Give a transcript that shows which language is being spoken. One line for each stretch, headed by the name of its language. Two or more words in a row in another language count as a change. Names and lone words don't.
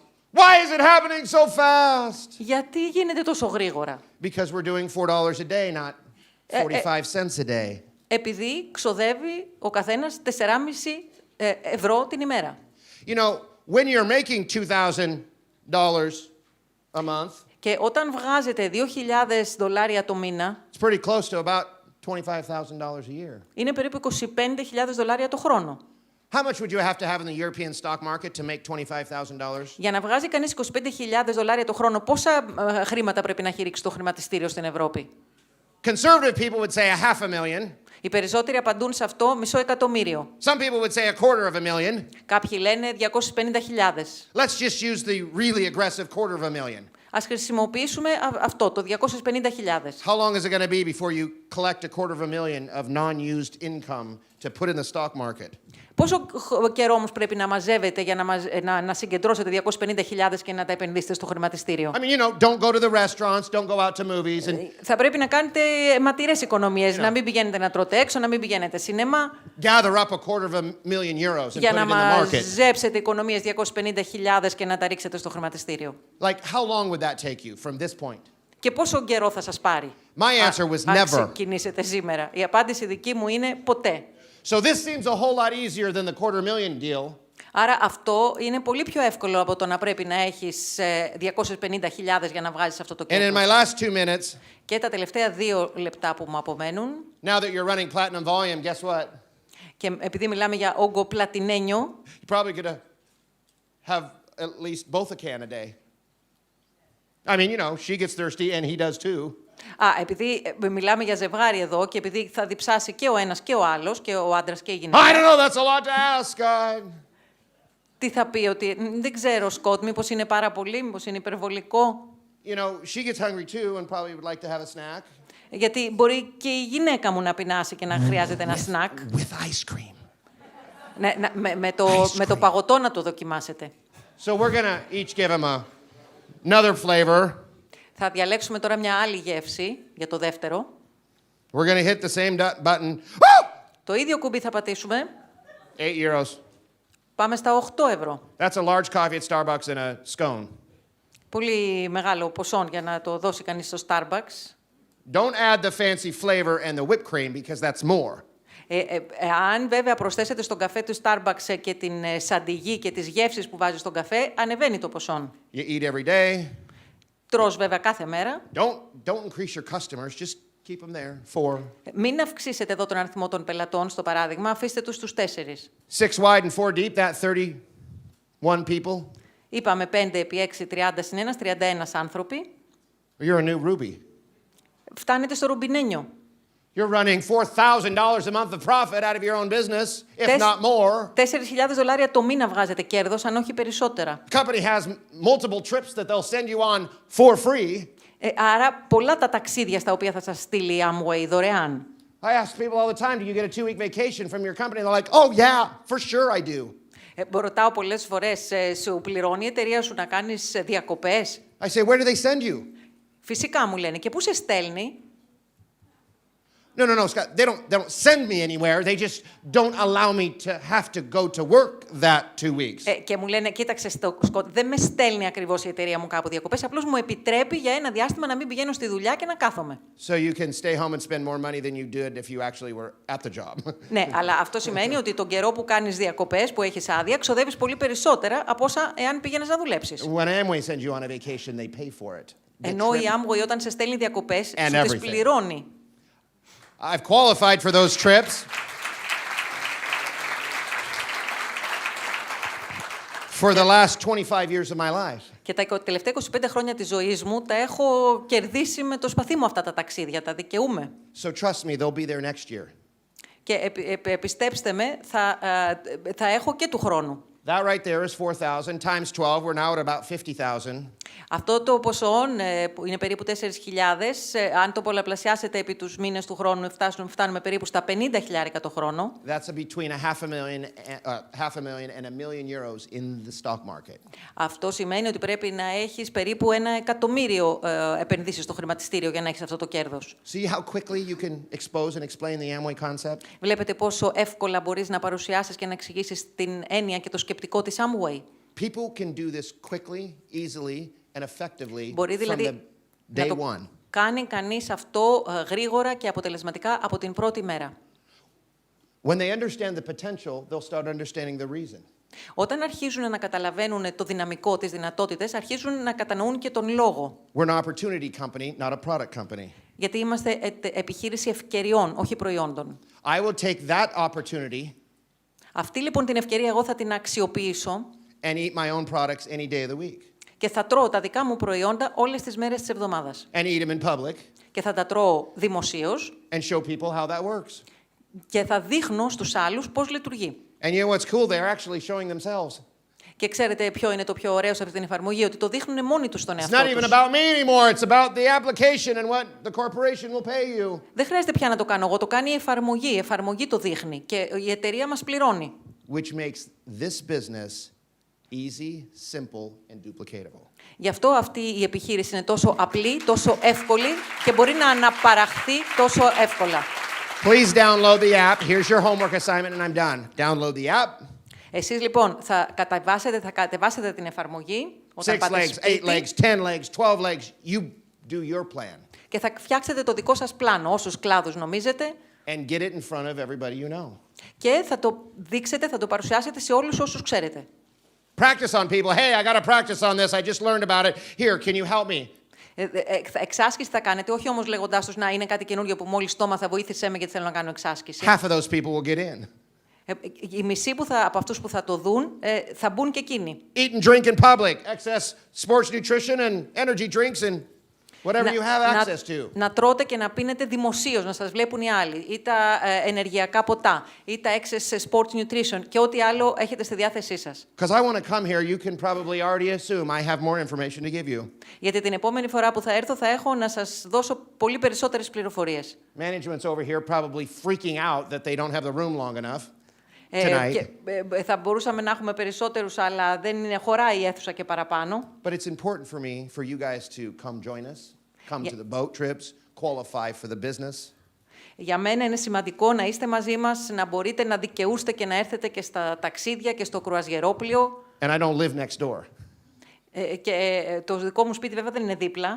English: Why is it happening so fast?
Greek: Γιατί γίνεται τόσο γρήγορα?
English: Because we're doing $4 a day, not 45 cents a day.
Greek: Επειδή ξοδεύει ο καθένας 4,5 ευρώ την ημέρα.
English: You know, when you're making $2,000 a month,
Greek: Και όταν βγάζετε $2,000 το μήνα,
English: it's pretty close to about $25,000 a year.
Greek: είναι περίπου $25,000 το χρόνο.
English: How much would you have to have in the European stock market to make $25,000?
Greek: Για να βγάζει κανείς $25,000 το χρόνο, πόσα χρήματα πρέπει να έχει ρίξει το χρηματιστήριο στην Ευρώπη?
English: Conservative people would say $500,000.
Greek: Οι περισσότεροι απαντούν σε αυτό $500,000.
English: Some people would say $250,000.
Greek: Κάποιοι λένε 250.000.
English: Let's just use the really aggressive $250,000.
Greek: Ας χρησιμοποιήσουμε αυτό, το 250.000.
English: How long is it going to be before you collect $250,000 of non-used income to put in the stock market?
Greek: Πόσο καιρό όμως πρέπει να μαζεύετε για να συγκεντρώσετε 250.000 και να τα επενδύσετε στο χρηματιστήριο?
English: I mean, you know, don't go to the restaurants, don't go out to movies, and
Greek: Θα πρέπει να κάνετε ματηρές οικονομίες, να μην πηγαίνετε να τρώτε έξω, να μην πηγαίνετε σινεμά,
English: gather up €250,000 and
Greek: για
English: put
Greek: να
English: it in the market.
Greek: μαζέψετε οικονομίες 250.000 και να τα ρίξετε στο χρηματιστήριο.
English: Like, how long would that take you from this point?
Greek: Και πόσο καιρό θα σας πάρει?
English: My answer was
Greek: αν
English: never.
Greek: ξεκινήσετε σήμερα? Η απάντηση δική μου είναι ποτέ.
English: So this seems a whole lot easier than the $250,000 deal.
Greek: Άρα αυτό είναι πολύ πιο εύκολο από το να πρέπει να έχεις 250.000 για να βγάζεις αυτό το
English: And in
Greek: κέρδος.
English: my last 2 minutes,
Greek: Και τα τελευταία 2 λεπτά που μου απομένουν,
English: now that you're running platinum volume, guess what?
Greek: και επειδή μιλάμε για όγκο πλατινένιο,
English: You're probably going to have at least both a can a day. I mean, you know, she gets thirsty and he does too.
Greek: επειδή μιλάμε για ζευγάρι εδώ και επειδή θα διψάσει και ο ένας και ο άλλος, και ο άντρας και η γυναίκα.
English: I don't know, that's a lot to ask, God.
Greek: Τι θα πει, ότι δεν ξέρω, Σκοτ, μήπως είναι πάρα πολύ, μήπως είναι υπερβολικό?
English: You know, she gets hungry too and probably would like to have a snack.
Greek: Γιατί μπορεί και η γυναίκα μου να πεινάσει και να χρειάζεται ένα σνακ.
English: With ice cream.
Greek: Ναι, με το παγωτό να το δοκιμάσετε.
English: So we're going to each give him another flavor.
Greek: Θα διαλέξουμε τώρα μια άλλη γεύση για το δεύτερο.
English: We're going to hit the same button. Woo!
Greek: Το ίδιο κουμπί θα πατήσουμε.
English: 8 euros.
Greek: Πάμε στα 8 ευρώ.
English: That's a large coffee at Starbucks and a scone.
Greek: Πολύ μεγάλο ποσό για να το δώσει κανείς στο Starbucks.
English: Don't add the fancy flavor and the whipped cream because that's more.
Greek: Αν βέβαια προσθέσετε στον καφέ του Starbucks και την σαντιγί και τις γεύσεις που βάζει στον καφέ, ανεβαίνει το ποσό.
English: You eat every day.
Greek: Τρως βέβαια κάθε μέρα.
English: Don't increase your customers. Just keep them there. 4.
Greek: Μην αυξήσετε εδώ τον αριθμό των πελατών, στο παράδειγμα, αφήστε τους στους 4.
English: 6 wide and 4 deep, that 31 people.
Greek: Είπαμε 5 επί 6, 30 συν 1, 31 άνθρωποι.
English: You're a new Ruby.
Greek: Φτάνετε στο ρουμπινένιο.
English: You're running $4,000 a month of profit out of your own business, if not more.
Greek: $4,000 το μήνα βγάζετε κέρδος, αν όχι περισσότερα.
English: The company has multiple trips that they'll send you on for free.
Greek: Άρα πολλά τα ταξίδια στα οποία θα σας στείλει η Amway δωρεάν.
English: I ask people all the time, do you get a 2-week vacation from your company? They're like, oh yeah, for sure I do.
Greek: Ρωτάω πολλές φορές, σου πληρώνει η εταιρεία σου να κάνεις διακοπές?
English: I say, where do they send you?
Greek: Φυσικά μου λένε. Και πού σε στέλνει?
English: No, Scott. They don't send me anywhere. They just don't allow me to have to go to work that 2 weeks.
Greek: Και μου λένε, κοίταξε, Σκοτ, δεν με στέλνει ακριβώς η εταιρεία μου κάπου διακοπές. Απλώς μου επιτρέπει για ένα διάστημα να μην πηγαίνω στη δουλειά και να κάθομαι.
English: So you can stay home and spend more money than you did if you actually were at the job.
Greek: Ναι, αλλά αυτό σημαίνει ότι τον καιρό που κάνεις διακοπές, που έχεις άδεια, ξοδεύεις πολύ περισσότερα από όσα εάν πήγαινες να δουλέψεις.
English: When Amway sends you on a vacation, they pay for it.
Greek: Ενώ η Amway όταν σε στέλνει διακοπές, σου τις
English: everything.
Greek: πληρώνει.
English: I've qualified for those trips. For the last 25 years of my life.
Greek: Και τα τελευταία 25 χρόνια της ζωής μου τα έχω κερδίσει με το σπαθί μου αυτά τα ταξίδια, τα δικαιούμαι.
English: So trust me, they'll be there next year.
Greek: Και πιστέψτε με, θα έχω και του χρόνου.
English: That right there is 4,000 times 12. We're now at about 50,000.
Greek: Αυτό το ποσό που είναι περίπου 4.000, αν το πολλαπλασιάσετε επί τους μήνες του χρόνου, φτάνουμε περίπου στα 50.000 το χρόνο.
English: That's between half a million and $1 million euros in the stock market.
Greek: Αυτό σημαίνει ότι πρέπει να έχεις περίπου $1.000.000 επενδύσεις στο χρηματιστήριο για να έχεις αυτό το κέρδος.
English: See how quickly you can expose and explain the Amway concept?
Greek: Βλέπετε πόσο εύκολα μπορείς να παρουσιάσεις και να εξηγήσεις την έννοια και το σκεπτικό της Amway.
English: People can do this quickly, easily, and effectively
Greek: Μπορεί
English: from the
Greek: δηλαδή να
English: day
Greek: το
English: one.
Greek: κάνει κανείς αυτό γρήγορα και αποτελεσματικά από την πρώτη μέρα.
English: When they understand the potential, they'll start understanding the reason.
Greek: Όταν αρχίζουν να καταλαβαίνουν το δυναμικό, τις δυνατότητες, αρχίζουν να κατανοούν και τον λόγο.
English: We're an opportunity company, not a product company.
Greek: Γιατί είμαστε επιχείρηση ευκαιριών, όχι προϊόντων.
English: I will take that opportunity
Greek: Αυτή λοιπόν την ευκαιρία εγώ θα την αξιοποιήσω
English: and eat my own products any day of the week.
Greek: και θα τρώω τα δικά μου προϊόντα όλες τις μέρες της εβδομάδας.
English: And eat them in public
Greek: Και θα τα τρώω δημοσίως
English: and show people how that works.
Greek: και θα δείχνω στους άλλους πώς λειτουργεί.
English: And you know what's cool? They're actually showing themselves.
Greek: Και ξέρετε ποιο είναι το πιο ωραίο σε αυτή την εφαρμογή? Ότι το δείχνουν μόνοι τους στον
English: It's
Greek: εαυτό
English: not even
Greek: τους.
English: about me anymore. It's about the application and what the corporation will pay you.
Greek: Δεν χρειάζεται πια να το κάνω εγώ, το κάνει η εφαρμογή. Η εφαρμογή το δείχνει και η εταιρεία μας πληρώνει.
English: Which makes this business easy, simple, and duplicatable.
Greek: Γι' αυτό αυτή η επιχείρηση είναι τόσο απλή, τόσο εύκολη και μπορεί να αναπαραχθεί τόσο εύκολα.
English: Please download the app. Here's your homework assignment and I'm done. Download the app.
Greek: Εσείς λοιπόν θα κατεβάσετε την εφαρμογή όταν
English: 6
Greek: πάτε
English: legs, 8
Greek: σπίτι
English: legs, 10 legs, 12 legs. You do your plan.
Greek: και θα φτιάξετε το δικό σας πλάνο, όσους κλάδους νομίζετε,
English: And get it in front of everybody you know.
Greek: και θα το δείξετε, θα το παρουσιάσετε σε όλους όσους ξέρετε.
English: Practice on people. Hey, I got to practice on this. I just learned about it. Here, can you help me?
Greek: Εξάσκηση θα κάνετε, όχι όμως λέγοντάς τους να είναι κάτι καινούργιο που μόλις το έμαθα, βοήθησέ με γιατί θέλω να κάνω εξάσκηση.
English: Half of those people will get in.
Greek: Οι μισοί από αυτούς που θα το δουν θα μπουν και εκείνοι.
English: Eat and drink in public. Excess sports nutrition and energy drinks and whatever you have access to.
Greek: Να τρώτε και να πίνετε δημοσίως, να σας βλέπουν οι άλλοι. Ή τα ενεργειακά ποτά, ή τα excess sports nutrition και ό,τι άλλο έχετε στη διάθεσή σας. Because I want to come here, you can probably already assume I have more information to give you. Γιατί την επόμενη φορά που θα έρθω θα έχω να σας δώσω πολύ περισσότερες πληροφορίες. Management's over here probably freaking out that they don't have the room long enough.
English: tonight.
Greek: Θα μπορούσαμε να έχουμε περισσότερους, αλλά δεν χωράει η αίθουσα και παραπάνω.
English: But it's important for me, for you guys to come join us, come to the boat trips, qualify for the business.
Greek: Για μένα είναι σημαντικό να είστε μαζί μας, να μπορείτε να δικαιούστε και να έρθετε και στα ταξίδια και στο κρουαζιερόπλιο.
English: And I don't live next door.
Greek: Και το δικό μου σπίτι βέβαια δεν είναι δίπλα.